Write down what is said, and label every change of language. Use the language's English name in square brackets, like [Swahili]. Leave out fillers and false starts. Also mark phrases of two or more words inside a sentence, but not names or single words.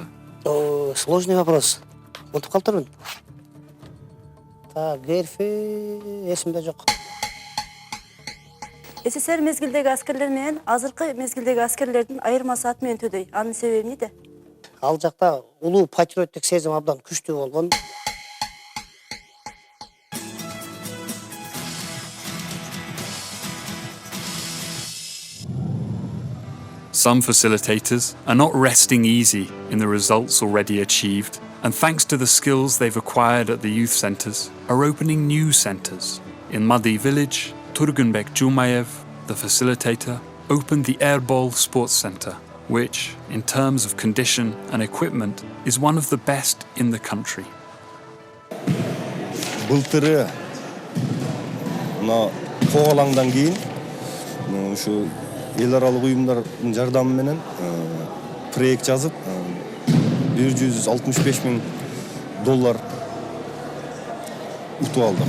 [Russian] Сложный вопрос. [Kyrgyz] Унутуп калдырмын. Герби эсимде жок. СССР мезгилдеги аскерлер менен азыркы мезгилдеги аскерлердин айырмасы ат менен төдөй. Анын себеби эмнеде? Ал жакта улуу патриоттук сезим абдан күчтүү болгон. [English] Some facilitators are not resting easy in the results already achieved, and thanks to the skills they've acquired at the youth centres, are opening new centres. In Madi village, Turgunbek Jumayev, the facilitator, opened the Airball Sports Centre, which, in terms of condition and equipment, is one of the best in the country. [Kyrgyz] Былтыры мына коголаңдан кийин ушу эл аралык уюмдардын жардамы менен проект жазып $165,000 утуп алдык.